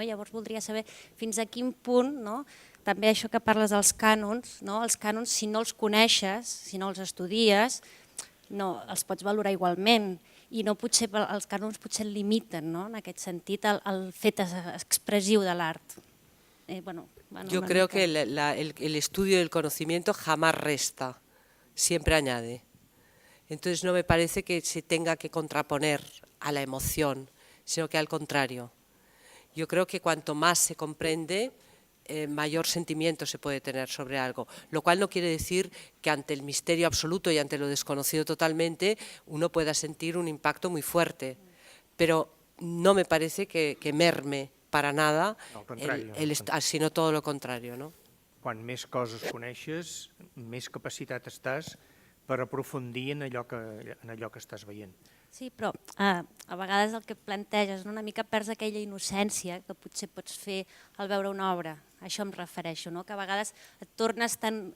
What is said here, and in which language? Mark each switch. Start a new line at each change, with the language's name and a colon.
Catalan: Llavors voldria saber fins a quin punt, no? També això que parles dels cànons, no? Els cànons, si no els coneixes, si no els estudies, no, els pots valorar igualment. I no potser els cànons potser limiten, no? En aquest sentit, el fet expressiu de l'art.
Spanish: Yo creo que el estudio del conocimiento jamás resta, siempre añade. Entonces no me parece que se tenga que contraponer a la emoción, sino que al contrario. Yo creo que cuanto más se comprende, mayor sentimiento se puede tener sobre algo, lo cual no quiere decir que ante el misterio absoluto y ante lo desconocido totalmente uno pueda sentir un impacto muy fuerte, pero no me parece que merme para nada, sino todo lo contrario, ¿no?
Catalan: Quan més coses coneixes, més capacitat estàs per aprofundir en allò que estàs veient. Sí, però a vegades el que planteges, una mica perds aquella innocència que potser pots fer al veure una obra. A això em refereixo, que a vegades et tornes tan...